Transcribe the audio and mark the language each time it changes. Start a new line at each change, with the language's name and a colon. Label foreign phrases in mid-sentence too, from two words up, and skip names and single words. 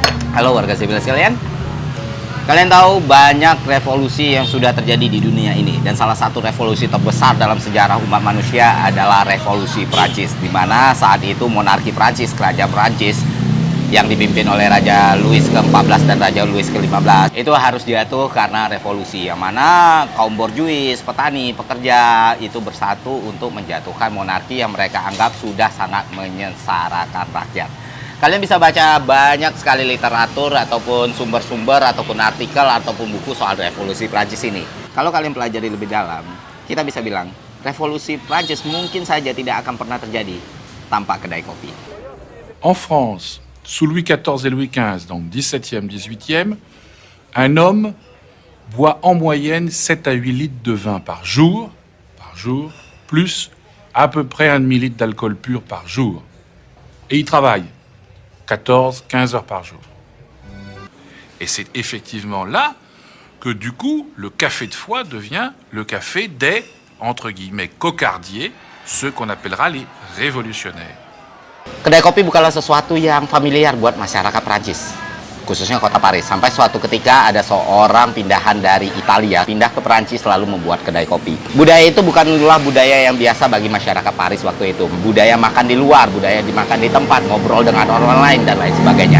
Indonesian: Halo warga sipil sekalian. Kalian tahu banyak revolusi yang sudah terjadi di dunia ini, dan salah satu revolusi terbesar dalam sejarah umat manusia adalah revolusi Prancis, di mana saat itu monarki Prancis, kerajaan Prancis yang dipimpin oleh Raja Louis ke-14 dan Raja Louis ke-15 itu harus jatuh karena revolusi, yang mana kaum borjuis, petani, pekerja itu bersatu untuk menjatuhkan monarki yang mereka anggap sudah sangat menyengsarakan rakyat. Kalian bisa baca banyak sekali literatur ataupun sumber-sumber ataupun artikel ataupun buku soal revolusi Prancis ini. Kalau kalian pelajari lebih dalam, kita bisa bilang revolusi Prancis mungkin saja tidak akan pernah terjadi tanpa kedai kopi.
French: En France, sous Louis XIV et Louis XV, donc 17e, 18e, un homme boit en moyenne 7 à 8 litres de vin par jour, plus à peu près 1,5 litre d'alcool pur par jour. Et il travaille 14-15 heures par jour. Et c'est effectivement là que du coup, le café de foie devient le café des, entre guillemets, cocardiers, ceux qu'on appellera les révolutionnaires.
Indonesian: Kedai kopi bukanlah sesuatu yang familiar buat masyarakat Prancis, khususnya kota Paris. Sampai suatu ketika ada seorang pindahan dari Italia, pindah ke Prancis lalu membuat kedai kopi. Budaya itu bukanlah budaya yang biasa bagi masyarakat Paris waktu itu. Budaya makan di luar, budaya dimakan di tempat, ngobrol dengan orang lain, dan lain sebagainya.